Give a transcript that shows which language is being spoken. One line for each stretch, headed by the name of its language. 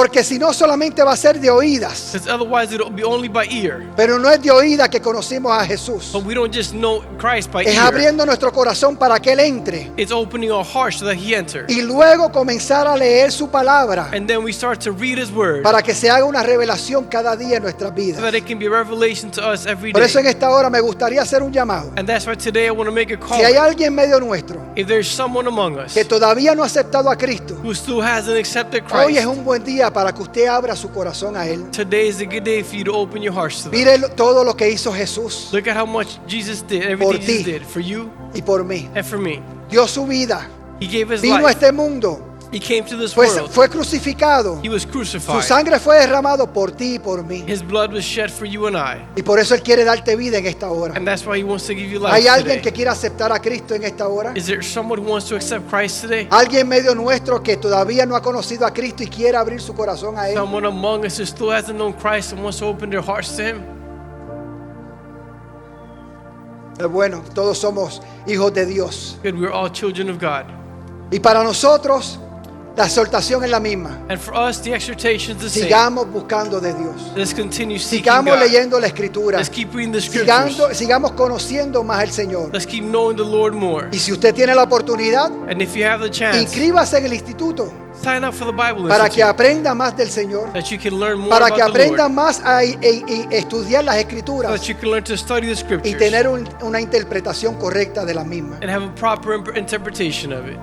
Spanish: Porque si no, solamente va a ser de oídas.
English: Because otherwise it'll be only by ear.
Spanish: Pero no es de oídas que conocimos a Jesús.
English: But we don't just know Christ by
Spanish: Es
English: ear.
Spanish: abriendo nuestro corazón para que Él entre.
English: It's opening our hearts so that He enter.
Spanish: Y luego comenzar a leer su palabra
English: And then we start to read His Word
Spanish: para que se haga una revelación cada día en nuestras
English: so
Spanish: vidas.
English: that it can be a revelation to us every
Spanish: Por eso en
English: day.
Spanish: esta hora me gustaría hacer un llamado.
English: And that's why today I want to make a call.
Spanish: Si hay alguien en medio nuestro
English: If there's someone among us
Spanish: que todavía no ha aceptado a Cristo,
English: who still hasn't accepted
Spanish: hoy es
English: Christ,
Spanish: un buen día para que usted abra su corazón a Él.
English: today is a good day for you to open your hearts to them.
Spanish: Mire todo lo que hizo Jesús
English: Look at how much Jesus did,
Spanish: Por
English: everything Jesus
Spanish: ti.
English: did for you
Spanish: y por mí.
English: and for me.
Spanish: Dio su vida,
English: He gave His
Spanish: vino a
English: life.
Spanish: este mundo
English: He came to this
Spanish: Pues
English: world.
Spanish: fue crucificado.
English: He was
Spanish: Su
English: crucified.
Spanish: sangre fue derramado por ti y por mí.
English: His blood was shed for you and I.
Spanish: Y por eso Él quiere darte vida en esta hora.
English: And that's why He wants to give you life
Spanish: ¿Hay alguien que
English: today.
Spanish: quiera aceptar a Cristo en esta hora?
English: Is there someone who wants to accept Christ today?
Spanish: ¿Alguien medio nuestro que todavía no ha conocido a Cristo y quiere abrir su corazón a Él?
English: Someone among us who still hasn't known Christ and wants to open their hearts to Him?
Spanish: Bueno, todos somos hijos de Dios.
English: Good, we're all children of God.
Spanish: Y para nosotros, la exhortación es la misma.
English: And for us, the exhortation is the same.
Spanish: Sigamos buscando de Dios.
English: Let's continue seeking
Spanish: Sigamos
English: God.
Spanish: leyendo la Escritura.
English: Let's keep reading the scriptures.
Spanish: Sigamos conociendo más al Señor.
English: Let's keep knowing the Lord more.
Spanish: Y si usted tiene la oportunidad,
English: And if you have the chance,
Spanish: inscríbase en el instituto
English: sign up for the Bible
Spanish: para que
English: Institute,
Spanish: aprenda más del Señor,
English: that you can learn more
Spanish: para que
English: about the
Spanish: aprenda
English: Lord,
Spanish: más a estudiar las
English: so
Spanish: Escrituras
English: that you can learn to study the
Spanish: y
English: scriptures
Spanish: tener una interpretación correcta de las mismas.
English: and have a proper interpretation of it.